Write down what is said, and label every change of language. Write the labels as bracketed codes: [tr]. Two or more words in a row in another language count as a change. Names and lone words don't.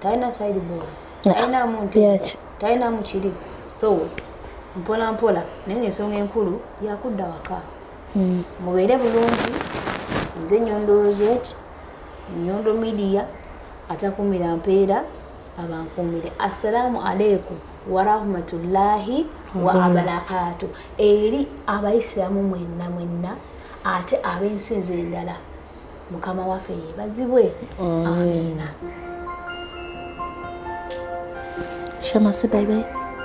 [lg] talina sideboard, talina muntu, talina mukiri. So mpola mpola naye ensonga enkulu yakudda waka. Mubeere bulungi. Nze Nyondo Rozet, Nyondo Media, atakumira mpeera abankumire. [ar] السلام عليكم ورحمة الله وبركاته. [lg] Eri abayisiramu mwenna ate ab'ensi ez'endala Mukama waffe yeebazibwe. Amina. Shamasi baby.